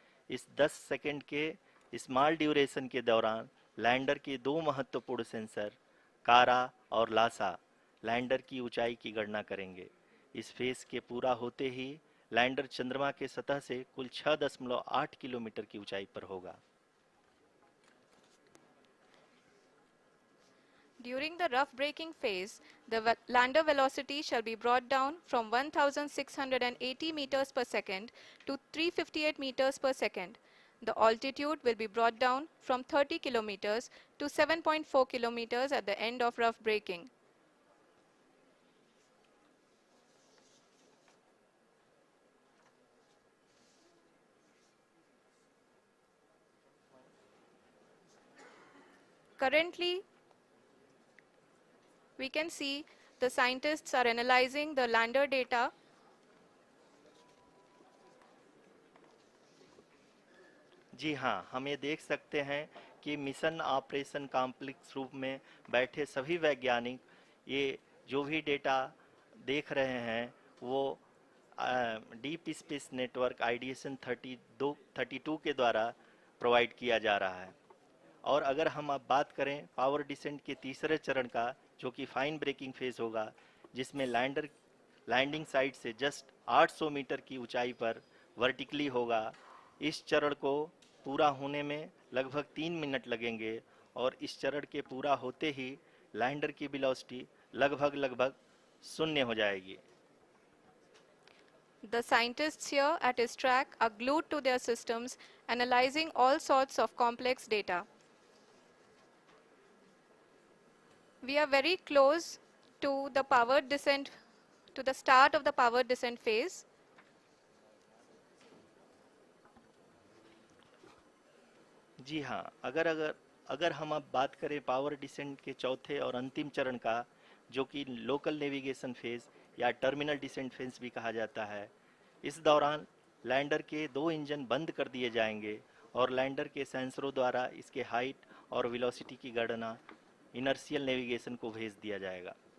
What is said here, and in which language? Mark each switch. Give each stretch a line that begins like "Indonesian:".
Hindi: इस 10 सेकंड के small duration के दौरान लैंडर के 2 महत्वपूर्ण सेंसर कारा और लासा लैंडर की ऊंचाई की गणना करेंगे। इस फेज के पूरा होते ही लैंडर चंद्रमा के सतह से कुल 6.8 किलोमीटर की ऊंचाई पर होगा।
English: During the rough braking phase, the lander velocity shall be brought down from 1680 meters per second to 358 meters per second. The altitude will be brought down from 30 kilometers to 7.4 kilometers at the end of rough braking. Currently, we can see the scientists are analyzing the lander data.
Hindi: जी हाँ, हम ये देख सकते हैं कि mission operation complex रूप में बैठे सभी वैज्ञानिक ये जो भी डेटा देख रहे हैं वो डीप स्पेस नेटवर्क IDSN 32 के द्वारा प्रोवाइड किया जा रहा है। और अगर हम अब बात करें पावर डिसेंट के तीसरे चरण का, जो कि फाइन ब्रेकिंग फेज होगा, जिसमें लैंडिंग साइट से जस्ट 800 मीटर की ऊंचाई पर वर्टिकली होगा। इस चरण को पूरा होने में लगभग 3 मिनट लगेंगे और इस चरण के पूरा होते ही लैंडर की वेलोसिटी लगभग 0 हो जाएगी।
English: The scientists here at ISRO are glued to their systems, analyzing all sorts of complex data. We are very close to the powered descent, to the start of the powered descent phase.
Hindi: जी हाँ, अगर हम अब बात करें power descent के चौथे और अंतिम चरण का, जो कि लोकल नेविगेशन फेज या टर्मिनल डिसेंट फेज भी कहा जाता है, इस दौरान लैंडर के 2 इंजन बंद कर दिए जाएंगे और लैंडर के सेंसरों द्वारा इसके हाइट और वेलोसिटी की गणना इनर्शियल नेविगेशन को भेज दिया जाएगा।